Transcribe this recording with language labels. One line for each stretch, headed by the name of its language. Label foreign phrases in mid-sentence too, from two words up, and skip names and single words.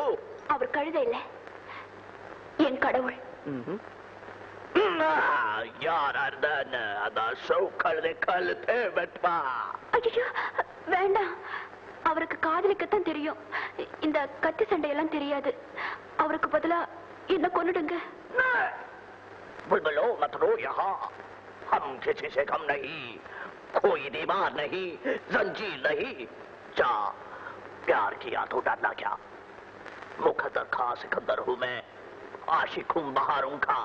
Tamil: அவர் கழுதை இல்ல, என் கடவுள். யாரா இருந்தான்னு அந்த அசோக் கழுதை கழுத்தை வெட்பா. ஐயோ வேண்டாம், அவருக்கு காதலிக்கத்தான் தெரியும். இந்த கத்தி சண்டையெல்லாம் தெரியாது. அவருக்கு பதிலா என்ன கொன்னுடுங்க.
Hindi: बुलबुलो मत रो यहाँ, हम किसी से कम नहीं, कोई दीवार नहीं, जंजीर नहीं. जा प्यार किया तो डरना क्या? मुकद्दर खा सिकंदर हूँ मैं, आशिक हूँ बहारों का.